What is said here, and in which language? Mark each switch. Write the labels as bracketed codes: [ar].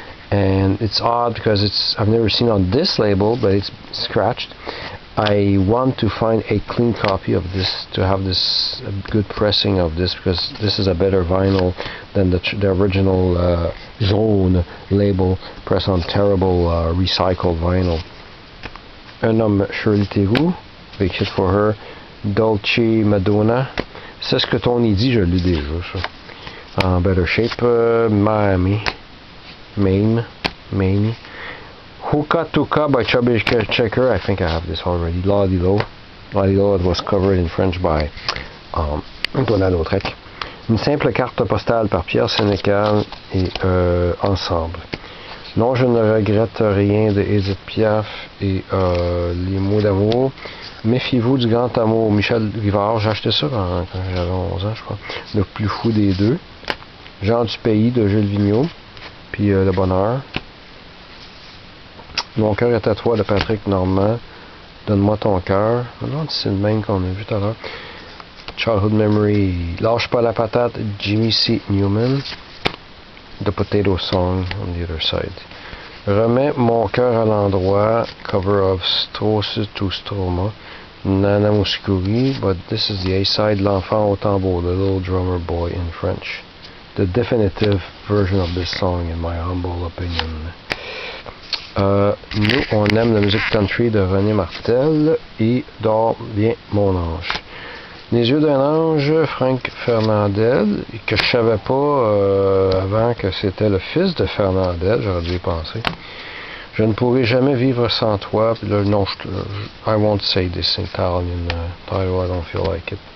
[en] and it's odd because I've never seen on this label, but it's scratched. I want to find a clean copy of this, to have this good pressing of this, because this is a better vinyl than the original Jaune label, pressed on terrible recycled vinyl. [fr] Un homme, Shirley Theroux, avec Hit for Her, Dolce Madonna. C'est ce que Tony dit, je l'ai déjà, ça. [en] En Better Shape, Miami, Maine. Hookah Tuka by Chubby Checker. I think I have this already. Ladi-Lo. Ladi-Lo, it was covered in French by Antoine Lautrec. [fr] Une simple carte postale par Pierre Sénécal et Ensemble. Non, je ne regrette rien de Edith Piaf et Les mots d'amour. Méfiez-vous du grand amour. Michel Rivard, j'ai acheté ça quand j'avais 11 ans, je crois. Le plus fou des deux. Jean du pays de Jules Vigneault. Puis Le bonheur. Mon cœur est à toi de Patrick Normand. Donne-moi ton cœur. Je me demande si c'est le même qu'on a vu tout à l'heure. [en] Childhood Memory. Lâche pas la patate. Jimmy C. Newman. The Potato Song on the other side. [fr] Remets mon cœur à l'endroit. [en] Cover of Strauss to Stroma. Nana Mouskouri. But this is the A-side. L'enfant au tambour. The Little Drummer Boy in French. The definitive version of this song in my humble opinion. [fr] Nous, on aime la musique country de René Martel et Dors bien mon ange. Les yeux d'un ange, Frank Fernandel, que je savais pas avant que c'était le fils de Fernandel, j'aurais dû y penser. Je ne pourrai jamais vivre sans toi. Puis là, non, [en] I won't say this in Italian title, I don't feel like it.